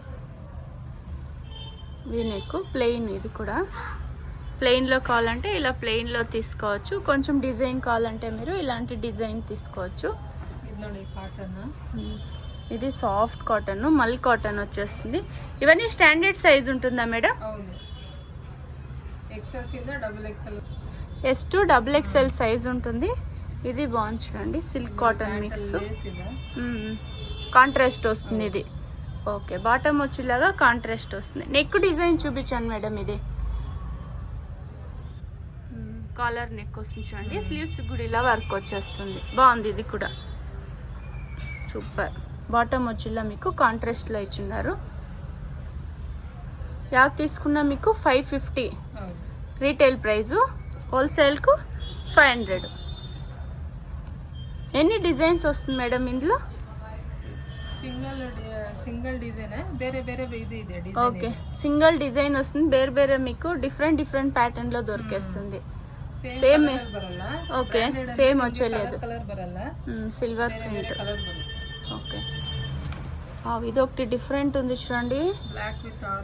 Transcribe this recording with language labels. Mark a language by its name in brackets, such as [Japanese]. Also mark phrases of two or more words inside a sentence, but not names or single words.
[English] V neck plain. [Telugu] ఇది కూడా ప్లెయిన్లో కావాలంటే ఇలా ప్లెయిన్లో తీసుకోవచ్చు. కొంచెం డిజైన్ కావాలంటే మీరు ఇలాంటి డిజైన్ తీసుకోవచ్చు. ఇది ನೋಡಿ కాటన్. ఇది [English] soft cotton, mul cotton [Telugu] వచ్చేస్తుంది. ఇవన్నీ స్టాండర్డ్ సైజ్ ఉంటుందా మేడం? [Kannada] ಹೌದು, XS ಇಂದ XXL. [Telugu] S2 XXL సైజ్ ఉంటుంది. ఇది బాగుంది చూడండి, [English] silk cotton mix. [Telugu] కాంట్రాస్ట్ వస్తుంది ఇది. ఓకే, బాటమ్ వచ్చేలాగా కాంట్రాస్ట్ వస్తుంది. [English] neck design [Telugu] చూపించాను మేడం. ఇది [English] collar neck [Telugu] వస్తుంది చూడండి. స్లీవ్స్ కూడా ఇలా వర్క్ వచ్చేస్తుంది. బాగుంది. ఇది కూడా సూపర్. బాటమ్ వచ్చేలా మీకు కాంట్రాస్ట్లో ఇచ్చిన్నారు. యాడ్ తీసుకున్నా మీకు 550 [English] retail price, [Telugu] హోల్సేల్కు 500. ఎన్ని డిజైన్స్ వస్తుంది మేడం ఇందులో? [English] single design, [Kannada] ಬೇರೆ ಬೇರೆ ಇದು ಇದೆ డిజైన్. [Telugu] ఓకే, [English] single design [Telugu] వస్తుంది. [Kannada] ಬೇರೆ ಬೇರೆ [Telugu] మీకు [English] different pattern [Telugu] లో దొరికేస్తుంది. సేమ్ [Kannada] ಬರಲ್ಲ. [Telugu] ఓకే, సేమ్ వచ్చేలేదు. [Kannada] కలర్ బరಲ್ಲ, [English] silver print. [Kannada] కలర్ బರುತ್ತೆ. [Telugu] ఓకే, ఇది ఒకటి డిఫరెంట్ ఉంది చూడండి, [English] black with orange